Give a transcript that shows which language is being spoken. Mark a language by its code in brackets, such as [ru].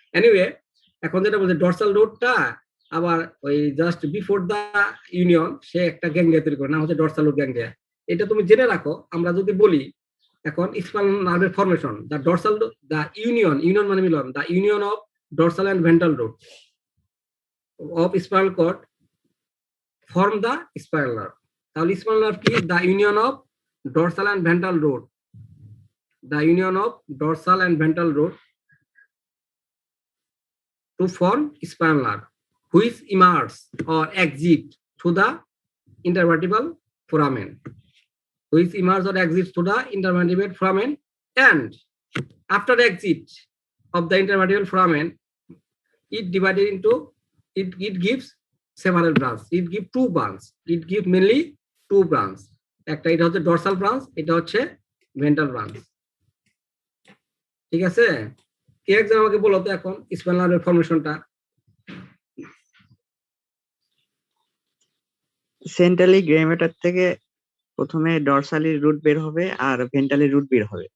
[bn] Anyway, এখন যেটা বলছে ডরসাল রুটটা আবার ওই জাস্ট বিফোর দা ইউনিয়ন সে একটা গ্যাংলিয়া তৈরি করে, না হচ্ছে ডরসাল রুট গ্যাংলিয়া। এটা তুমি জেনে রাখো। আমরা যদি বলি এখন [en] spinal নার্ভের formation, the dorsal, the union, [bn] ইউনিয়ন মানে মিলন, [en] The union of dorsal and ventral root of spinal cord form the spinal nerve. [bn] তাহলে স্পাইনাল নার্ভ কি? [en] The union of dorsal and ventral root, the union of dorsal and ventral root to form spinal nerve, which emerges or exit through the intervertebral foramen, which emerges or exits through the intervertebral foramen, and after exit of the intervertebral foramen, it divided into, it gives several branches. It gives two branches. It gives mainly two branches. [bn] একটা এটা হচ্ছে dorsal branch, এটা হচ্ছে ventral branch. ঠিক আছে? কে একজন আমাকে বলো তো এখন স্পাইনাল নার্ভের ফরমেশনটা। সেন্ট্রালি গ্রেমেটার থেকে প্রথমে ডরসালি রুট বের হবে আর ভেন্ট্রালি রুট বের হবে।